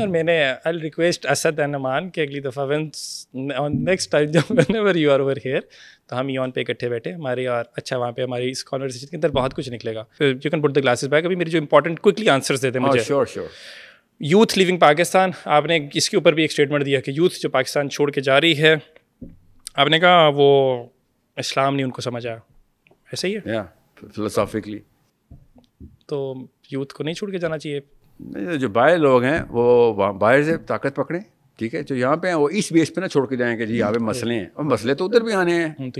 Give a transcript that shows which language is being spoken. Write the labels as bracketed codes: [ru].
[ur] اور میں نے [en] I'll request [ur] اسد and امان کہ اگلی دفعہ [en] next time [ur] جب [en] whenever you are over here [ur] تو ہم ایون پہ اکٹھے بیٹھے ہماری, اور اچھا وہاں پہ ہماری اس conversation کے اندر بہت کچھ نکلے گا. [en] You can put the glasses back. [ur] ابھی میری جو [en] important quickly answers [ur] دیتے مجھے. [en] sure. [ur] یوتھ لیونگ پاکستان, آپ نے اس کے اوپر بھی ایک اسٹیٹمنٹ دیا کہ یوتھ جو پاکستان چھوڑ کے جا رہی ہے, آپ نے کہا وہ اسلام نہیں ان کو سمجھ آیا, ایسا ہی ہے فلسافیکلی. تو یوتھ کو نہیں چھوڑ کے جانا چاہیے. جو باہر لوگ ہیں وہ باہر سے طاقت پکڑیں, ٹھیک ہے, جو یہاں پہ ہیں وہ اس بیس پہ نہ چھوڑ کے جائیں کہ جی یہاں پہ مسئلے ہیں, اور مسئلے تو ادھر بھی آنے ہیں.